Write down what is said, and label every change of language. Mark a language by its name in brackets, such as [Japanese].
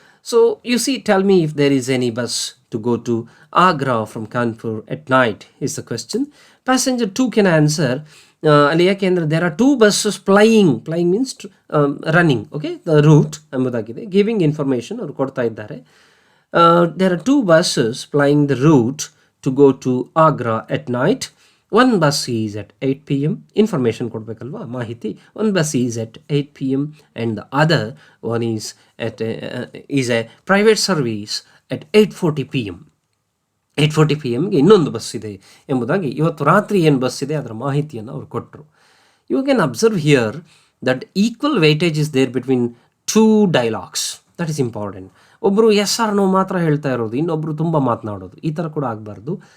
[English] So you see, tell me if there is any bus to go to Agra from Kanpur at night is the question. Passenger 2 can answer. [Kannada] ಅಲ್ಲಿ ಯಾಕೆಂದರೆ [English] there are 2 buses flying means running, okay, the route [Kannada] ಎಂಬುದಾಗಿದೆ. [English] giving information [Kannada] ಅವರು ಕೊಡ್ತಾ ಇದ್ದಾರೆ. [English] There are 2 buses flying the route to go to Agra at night. One bus is at 8 p.m. [Kannada] Information ಕೊಡಬೇಕಲ್ವಾ, ಮಾಹಿತಿ. [English] One bus is at 8 p.m. and the other one is a private service at 8:40 p.m. [Kannada] 8:40 p.m.ಗೆ ಇನ್ನೊಂದು bus ಇದೆ ಎಂಬುದಾಗಿ, ಇವತ್ತು ರಾತ್ರಿ ಏನು bus ಇದೆ ಅದರ ಮಾಹಿತಿಯನ್ನು ಅವರು ಕೊಟ್ಟರು. [English] You can observe here that equal weightage is there between 2 dialogues. That is important. [Kannada] ಒಬ್ಬರು ಎಸ್ ಆರ್ ನೋ ಮಾತ್ರ ಹೇಳ್ತಾ ಇರೋದು, ಇನ್ನೊಬ್ಬರು ತುಂಬ ಮಾತನಾಡೋದು, ಈ ಥರ ಕೂಡ ಆಗಬಾರ್ದು.